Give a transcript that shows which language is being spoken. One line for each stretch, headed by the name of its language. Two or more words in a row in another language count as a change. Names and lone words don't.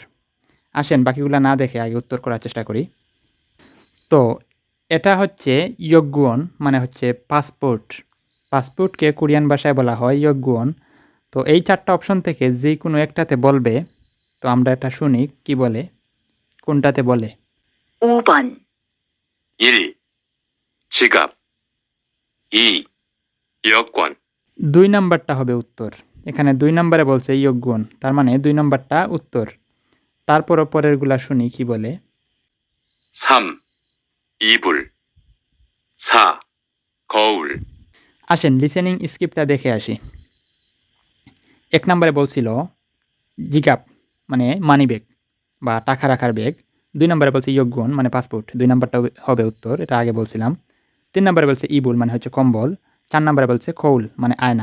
Bangla: আসেন বাকিগুলা না দেখে আগে উত্তর করার চেষ্টা করি। তো এটা হচ্ছে ইয়গুয়ন মানে হচ্ছে পাসপোর্ট। পাসপোর্টকে কোরিয়ান ভাষায় বলা হয় ইয়গুয়ন। তো এই ৪ টা অপশন থেকে যেকোনো একটাতে বলবে। তো আমরা এটা শুনি কি বলে, কোনটাতে বলে।
Korean: 5번, 1, 지갑, 2, 여권,
Bangla: ২ নাম্বারটা হবে উত্তর। এখানে ২ নাম্বারে বলছে ইয়গুয়ন, তার মানে ২ নাম্বারটা উত্তর। তারপরও পরেরগুলা শুনি কি বলে।
Korean: 3, 이불, 4, 거울,
Bangla: আসেন
English: listening scriptটা
Bangla: দেখে আসি। ১ নাম্বারে বলছিল জিগাপ মানে
English: money bag
Bangla: বা টাকা রাখার ব্যাগ। ২ নাম্বারে বলছে ইয়গুয়ন মানে পাসপোর্ট, ২ নাম্বারটা হবে উত্তর, এটা আগে বলছিলাম। ৩ নাম্বারে বলছে ইবুল মানে হচ্ছে কম্বল, ৪ নাম্বারে বলছে খৌল মানে আয়না।